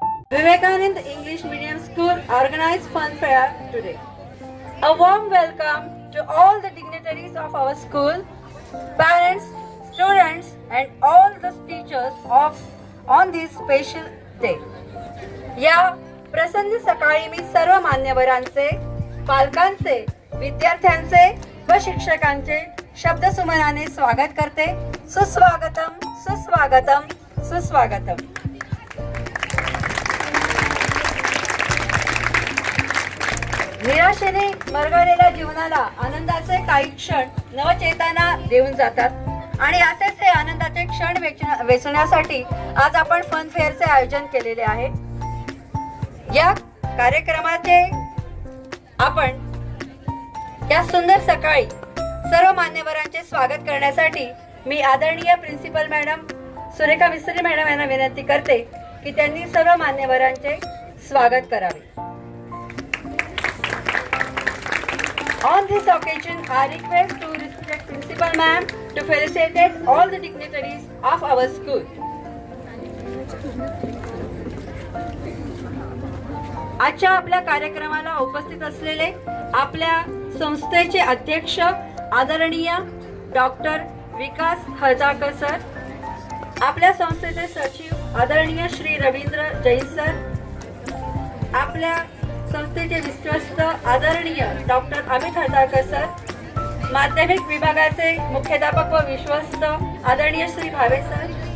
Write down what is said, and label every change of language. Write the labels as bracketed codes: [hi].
[en] Vivekanand English Medium School organized fun fair today. A warm welcome to all the dignitaries of our school, parents, students and all the teachers on this special day. [mr] या प्रसन्न सकाळी मी सर्व मान्यवरांचे, पालकांचे, विद्यार्थ्यांचे व शिक्षकांचे शब्दसुमनाने स्वागत करते. सुस्वागतम, सुस्वागतम, सुस्वागतम. निराशेने मरगळलेल्या जीवनाला आनंदाचे काही क्षण नवचेतना देऊन जातात आणि असेच हे आनंदाचे क्षण वेचण्यासाठी आज आपण फन फेअरचे आयोजन केलेले आहे. या कार्यक्रमाचे आपण या सुंदर सकाळी सर्व मान्यवरांचे स्वागत करण्यासाठी मी आदरणीय प्रिन्सिपल मॅडम सुरेखा मिस्त्री मॅडम यांना विनंती करते की त्यांनी सर्व मान्यवरांचे स्वागत करावे. [en] On this occasion, I request to respect Principal Ma'am to felicitate all the dignitaries of our school. [mr] आजच्या आपल्या कार्यक्रमाला उपस्थित असलेले आपल्या संस्थेचे अध्यक्ष आदरणीय डॉक्टर विकास हळजाकर सर, आपल्या संस्थेचे सचिव आदरणीय श्री रवींद्र जैन सर, आपल्या संस्थेचे विश्वस्त आदरणीय डॉक्टर अमित हळजाकर सर, माध्यमिक विभागाचे मुख्याध्यापक व विश्वस्त आदरणीय श्री भावे सर,